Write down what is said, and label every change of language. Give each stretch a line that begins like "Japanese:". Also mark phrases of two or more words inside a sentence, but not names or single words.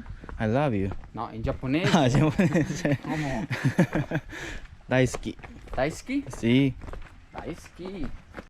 English: I love you.
Italian: No, in giapponese. Ah, giapponese. Come?
Japanese: 大好き。大好き?
Italian: Sì.
Japanese: 大好き.